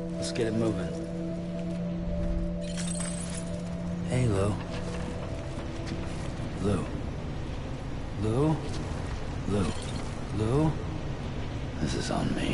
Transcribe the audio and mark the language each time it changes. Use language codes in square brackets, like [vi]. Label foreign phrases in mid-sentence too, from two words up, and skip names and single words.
[en] Let's get it moving. Hey, Lou. Lou. Lou? Lou. Lou? This is on me.